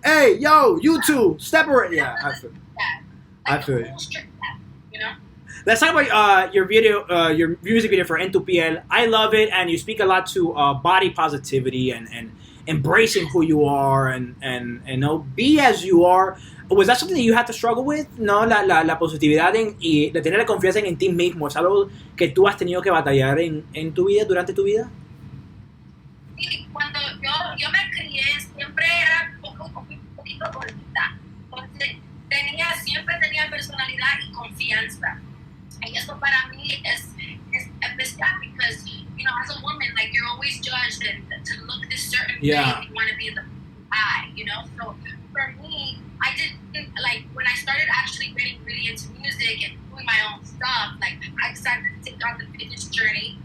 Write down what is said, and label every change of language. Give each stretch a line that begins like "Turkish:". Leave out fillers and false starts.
English: Hey, yo, you two, separate. Yeah, I feel it. You know? Let's talk about your music video for En Tu Piel. I love it, and you speak a lot to body positivity and embracing who you are and you know, be as you are. Was that something that you had to struggle with?
Spanish: No, la positividad y de tener la confianza en ti mismo. ¿Es algo que tú has tenido que batallar en tu vida, durante tu vida? Sí, cuando yo me crié, siempre era un poquito gordita. Entonces, siempre tenía personalidad y confianza. Y eso para mí es especial
English: because, you know, as a woman, like, you're always judged and to look this certain way, you want to be in the eye, you know? So, for me, I didn't, like, when I started actually getting really into music and doing my own stuff, like, I decided to take on the fitness journey.